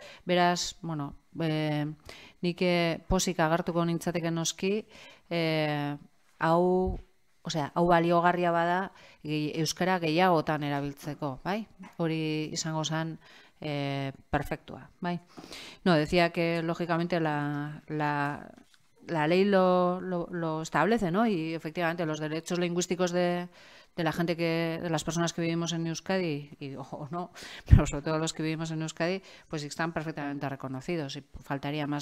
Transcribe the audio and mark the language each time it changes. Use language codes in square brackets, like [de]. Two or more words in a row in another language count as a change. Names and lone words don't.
[eu] Beraz, bueno, nik pozik agertuko nintzateke noski, hau osea, hau baliogarria bada euskara gehiagotan erabiltzeko, bai? Hori izango zen perfectua, bai? [es] No, decía que lógicamente la ley lo establece, ¿no? Y efectivamente los derechos lingüísticos de la gente de las personas que vivimos en Euskadi, o no, pero sobre todo los que vivimos en Euskadi, pues están perfectamente reconocidos y faltaría más.